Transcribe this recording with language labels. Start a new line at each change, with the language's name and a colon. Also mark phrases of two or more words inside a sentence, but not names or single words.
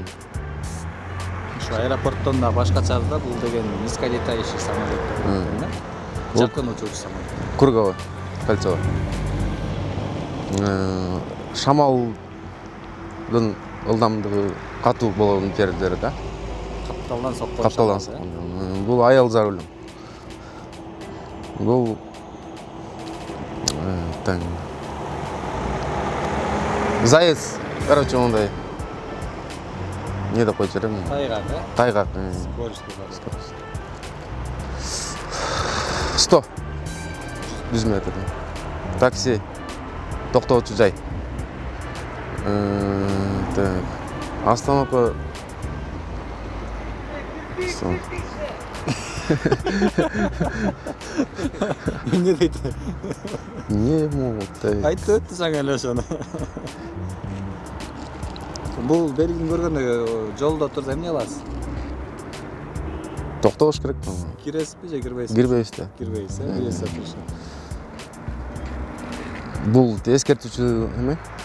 Kyrgyz: Ошо аэропорттон да башкача да бул деген
Russian: низколетающий самолет.
Kyrgyz: Жакын учуучу самолет.
Russian: Круговой, кольцевой.
Kyrgyz: Шамалдын ылдамдыгы катуу болгон жерлери да. Капталдан соккон. Капталдан соккон. Бул аял
Russian: за рулем.
Kyrgyz: Бул
Russian: заяц, короче,
Kyrgyz: ондай. Не деп койчу элем. Тайгак, Тайгак. Скорость. 100. 100 метр. Такси. Токтоочу жай. Остановка. Не дейт?
Russian: Не могут.
Kyrgyz: Айтып өттү сага эле ошону. Бул белгини көргөндө жолдо турса эмне кыласыз? Токтош керек. Киресизби же кирбейсизби? Кирбейбиз да. Кирбейсиз, университет. Бул эскертүүчү эме?